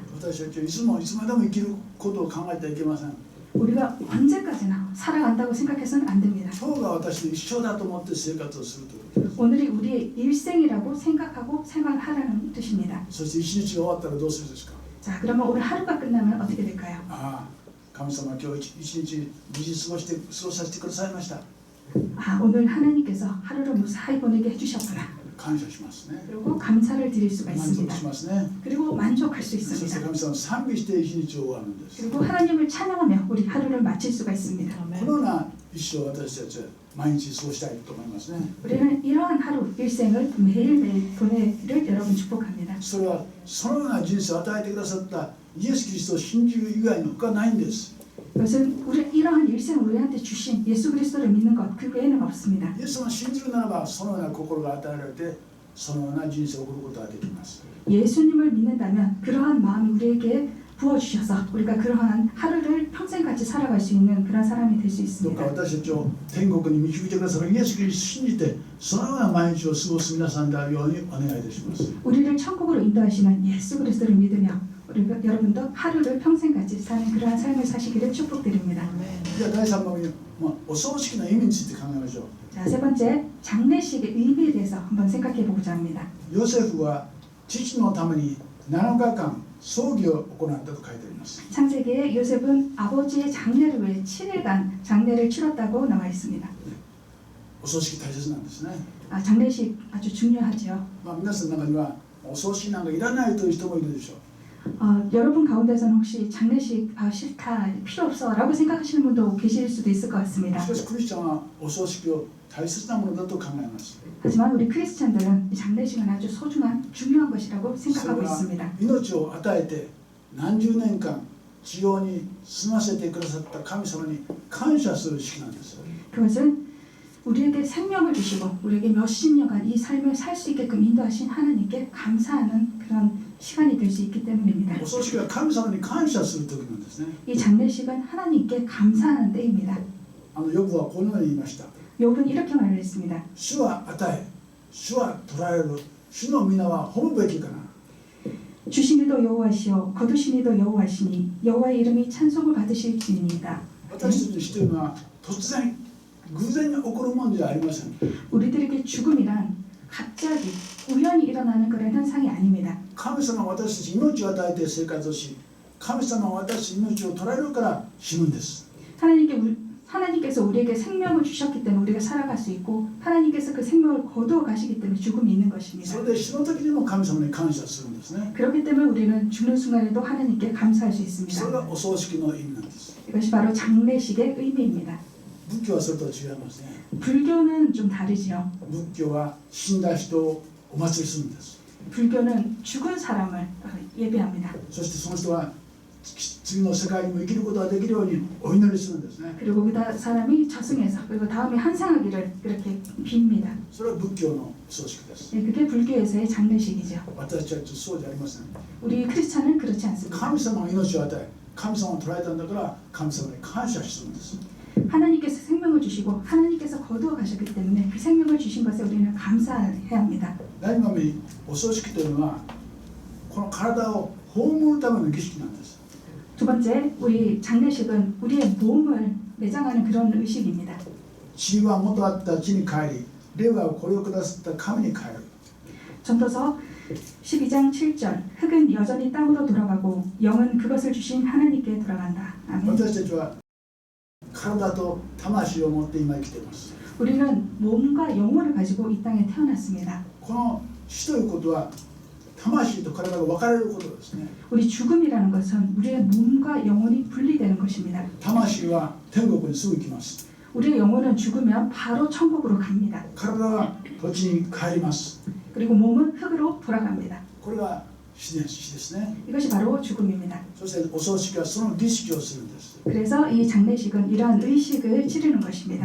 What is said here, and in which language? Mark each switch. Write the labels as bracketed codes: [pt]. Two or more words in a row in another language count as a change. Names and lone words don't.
[ja] 私たちはいつまでも生きることを考えてはいけません。 [ko] 우리가 언제까지나 살아간다고 생각해서는 안 됩니다. [ja] 今日が私の一生だと思って生活をするということです。 [ko] 오늘이 우리의 일생이라고 생각하고 생활하라는 뜻입니다. [ja] そして一日が終わったらどうするんですか。 [ko] 자, 그러면 오늘 하루가 끝나면 어떻게 될까요? [ja] ああ、神様今日一日無事過ごさせてくださいました。 [ko] 오늘 하나님께서 하루를 무사히 보내게 해주셨구나. [ja] 感謝しますね。 [ko] 그리고 감사를 드릴 수가 [ja] 満足 [ko] 있습니다. [ja] しますね。 [ko] 그리고 만족할 수 [ja] そして [ko] 있습니다. [ja] 神様を賛美して一日を終わるんです。 [ko] 그리고 하나님을 찬양하며 우리 하루를 마칠 수가 있습니다. [ja] このような一生を私たちは毎日過ごしたいと思いますね。 [ko] 우리는 이러한 하루 일생을 매일매일 보내기를 여러분 축복합니다. [ja] それはそのような人生を与えてくださったイエス・キリストを信じる以外の他ないんです。 [ko] 그것은 이러한 일생을 우리한테 주신 예수 그리스도를 믿는 것 그 외에는 없습니다. [ja] イエスを信じるならばそのような心が与えられてそのような人生を送ることができます。 [ko] 예수님을 믿는다면 그러한 마음이 우리에게 부어주셔서 우리가 그러한 하루를 평생같이 살아갈 수 있는 그런 사람이 될 수 [ja] どう [ko] 있습니다. [ja] か私たちを天国に導いてくださるイエス・キリストを信じてそのような毎日を過ごす皆さんであるようにお願いいたします。 [ko] 우리를 천국으로 인도하시는 예수 그리스도를 믿으며 우리가 여러분도 하루를 평생같이 사는 그러한 삶을 사시기를 축복드립니다. [ja] じゃあ第3番目に、お葬式の意味について考えましょう。 [ko] 자, 세 번째 장례식의 의미에 대해서 한번 생각해 보고자 합니다. [ja] ヨセフは父のために7日間葬儀を行ったと書いてあります。 [ko] 창세기에 요셉은 아버지의 장례를 위해 7일간 장례를 치렀다고 나와 있습니다. [ja] お葬式大切なんですね。 [ko] 장례식 아주 중요하죠. [ja] 皆さんの中にはお葬式なんかいらないという人もいるでしょう。 [ko] 여러분 가운데서는 혹시 장례식 싫다 필요 없어라고 생각하시는 분도 계실 수도 있을 것 같습니다. [ja] しかしクリスチャンはお葬式を大切なものだと考えます。 [ko] 하지만 우리 크리스찬들은 이 장례식은 아주 소중한 중요한 것이라고 [ja] それ [ko] 생각하고 [ja] は [ko] 있습니다. [ja] 命を与えて何十年間地上に住ませてくださった神様に感謝する式なんです。 [ko] 그것은 우리에게 생명을 주시고 우리에게 몇십 년간 이 삶을 살 수 있게끔 인도하신 하나님께 감사하는 그런 시간이 될 수 있기 때문입니다. [ja] お葬式は神様に感謝する時なんですね。 [ko] 이 장례식은 하나님께 감사하는 때입니다. [ja] ヨブはこのように言いました。 [ko] 욥은 이렇게 말을 했습니다. [ja] 主は与え、主は取られる、主の皆は褒むべきかな。 [ko] 주시니도 여호와시요 거두시니도 여호와시니 여호와의 이름이 찬송을 받으실지니이다. [ja] 私たちの死というのは突然偶然に起こるものじゃありません。 [ko] 우리들에게 죽음이란 갑자기 우연히 일어나는 그런 현상이 아닙니다. [ja] 神様は私たちに命を与えて生活をし、神様は私たちに命を取られるから死ぬんです。 [ko] 하나님께서 우리에게 생명을 주셨기 때문에 우리가 살아갈 수 있고 하나님께서 그 생명을 거두어 가시기 때문에 죽음이 있는 것입니다. [ja] それで死の時にも神様に感謝するんですね。 [ko] 그렇기 때문에 우리는 죽는 순간에도 하나님께 감사할 수 [ja] それ [ko] 있습니다. [ja] がお葬式の意味なんです。 [ko] 이것이 바로 장례식의 의미입니다. [ja] 仏教はそれとは違いますね。 [ko] 불교는 좀 다르지요. [ja] 仏教は死んだ人をお祭りするんです。 [ko] 불교는 죽은 사람을 예배합니다. [ja] そしてその人は次の世界にも生きることができるようにお祈りするんですね。 [ko] 그리고 그 사람이 저승에서 그리고 다음에 환생하기를 그렇게 빕니다. [ja] それは仏教のお葬式です。 [ko] 그게 불교에서의 장례식이죠. [ja] 私たちはそうじゃありません。 [ko] 우리 크리스찬은 그렇지 않습니다. [ja] 神様が命を与え、神様を捉えたんだから神様に感謝するんです。 [ko] 하나님께서 생명을 주시고 하나님께서 거두어 가셨기 때문에 그 생명을 주신 것에 우리는 감사해야 합니다. [ja] 第2番目にお葬式というのはこの体を葬るための儀式なんです。 [ko] 두 번째, 우리 장례식은 우리의 몸을 매장하는 그런 의식입니다. [ja] 血は元あった地に帰り、霊はこれをくださった神に帰る。 [ko] 전도서 12장 7절 흙은 여전히 땅으로 돌아가고 영은 그것을 주신 하나님께 돌아간다. 아멘. [ja] 私たちは体と魂を持って今生きています。 [ko] 우리는 몸과 영혼을 가지고 이 땅에 태어났습니다. [ja] この死ということは魂と体が分かれることですね。 [ko] 우리 죽음이라는 것은 우리의 몸과 영혼이 분리되는 것입니다. [ja] 魂は天国にすぐ行きます。 [ko] 우리의 영혼은 죽으면 바로 천국으로 갑니다. [ja] 体は土地に帰ります。 [ko] 그리고 몸은 흙으로 돌아갑니다. [ja] これが死ですね。 [ko] 이것이 바로 죽음입니다. [ja] そしてお葬式はその儀式をするんです。 [ko] 그래서 이 장례식은 이러한 의식을 치르는 것입니다.